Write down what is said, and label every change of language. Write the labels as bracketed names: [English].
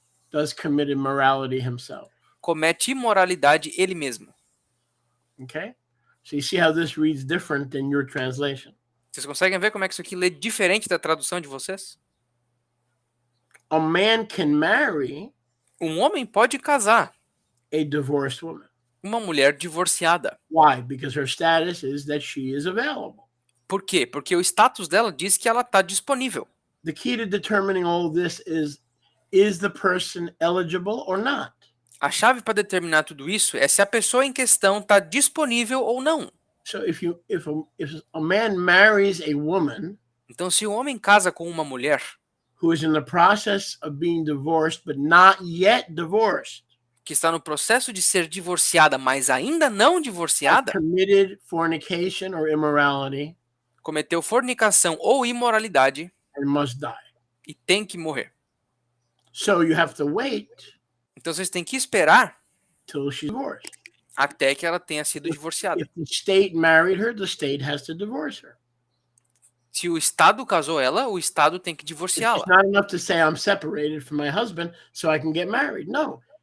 [English] does commit immorality himself. [Portuguese] comete imoralidade ele mesmo. [English] Okay? So you see how this reads different than your translation. [Portuguese] Vocês conseguem ver como é que isso aqui lê diferente da tradução de vocês? [English] A man can marry [Portuguese] Um homem pode casar [English] a divorced woman. [Portuguese] uma mulher divorciada. [English] Why? Because her status is that she is available. [Portuguese] Por quê? Porque o status dela diz que ela está disponível. [English] The key to determining all of this is the person eligible or not? [Portuguese] A chave para determinar tudo isso é se a pessoa em questão está disponível ou não. [English] So if a man marries a woman [Portuguese] Então, se o homem casa com uma mulher [English] who is in the process of being divorced but not yet divorced, [Portuguese] que está no processo de ser divorciada, mas ainda não divorciada, [English] committed fornication or immorality [Portuguese] cometeu fornicação ou imoralidade [English] and must die. [Portuguese] e tem que morrer. [English] So you have to wait [Portuguese] Então, vocês têm que esperar [English] till she's divorced. [Portuguese] até que ela tenha sido divorciada. [English] If the state married her, the state has to divorce her. [Portuguese] Se o Estado casou ela, o Estado tem que divorciá-la. [English] It's not enough to say I'm separated from my husband so I can get married. No.